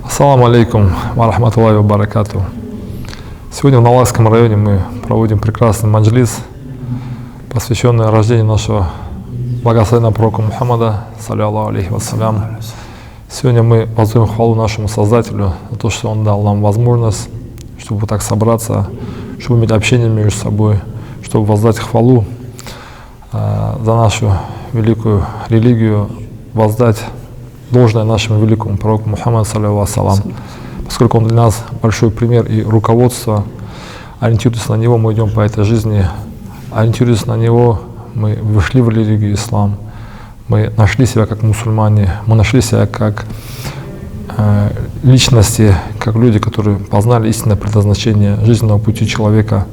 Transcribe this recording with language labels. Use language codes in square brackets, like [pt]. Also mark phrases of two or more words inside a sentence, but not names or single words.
[ar] السلام عليكم ورحمة الله وبركاته. [ru] Сегодня в Налайском районе мы проводим прекрасный маджлис, посвященный рождению нашего благословенного пророка Мухаммада, [ar] صلى الله عليه وسلم. [ru] Сегодня мы воздаем хвалу нашему Создателю за то, что Он дал нам возможность, чтобы вот так собраться, чтобы иметь общение между собой, чтобы воздать хвалу за нашу великую религию, воздать должное нашему великому пророку Мухаммаду, [ar] صلى الله عليه وسلم, [ru] поскольку он для нас большой пример и руководство. Ориентируясь на него, мы идем по этой жизни, ориентируясь на него, мы вошли в религию ислам, мы нашли себя как мусульмане, мы нашли себя как личности, как люди, которые познали истинное предназначение жизненного пути человека.